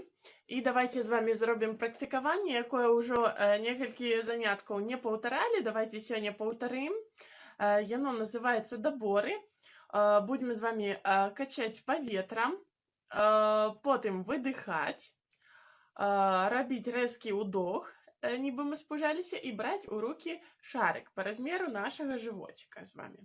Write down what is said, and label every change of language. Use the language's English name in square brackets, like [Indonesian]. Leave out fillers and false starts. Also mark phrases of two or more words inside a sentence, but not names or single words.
[Belarusian] І давайте з вами зробім практыкаванне, якое ўжо некалькі заняткаў не паўтаралі. Давайте сёння паўтарым. Яно называецца даборы. [Russian] Будем з вами [Belarusian] качаць паветра, потым выдыхаць, рабіць рэзкі ўдох, нібы мы спужаліся, і браць у руки [Russian] шарик по размеру [Belarusian] нашага жывотика з вами.